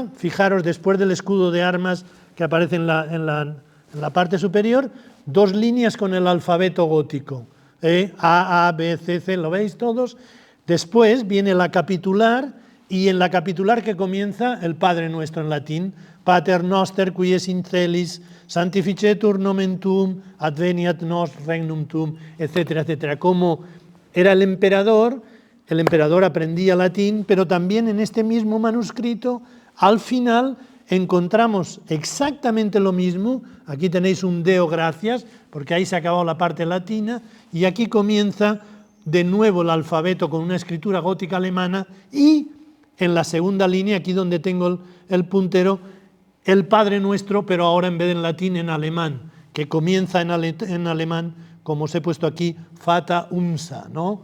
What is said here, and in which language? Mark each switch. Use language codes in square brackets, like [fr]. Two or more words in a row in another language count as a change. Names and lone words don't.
[es] Fijaros, después del escudo de armas que aparece en la parte superior, 2 líneas con el alfabeto gótico, A, B, C, ¿lo veis todos? Después viene la capitular, y en la capitular que comienza el Padre Nuestro en latín, [la] Pater noster qui es in celis, sanctificetur nomen tuum, adveniat nos regnum tuum, [es] etcétera, etcétera. Como era el emperador aprendía latín, pero también en este mismo manuscrito, al final encontramos exactamente lo mismo. Aquí tenéis un [la] Deo gracias, [es] porque ahí se ha acabado la parte latina, y aquí comienza de nuevo el alfabeto con una escritura gótica alemana, y en la segunda línea, aquí donde tengo el puntero, el Padre Nuestro, pero ahora en vez de en latín, en alemán, que comienza en alemán, como os he puesto aquí, [de] Fata Unsa, [es] ¿no?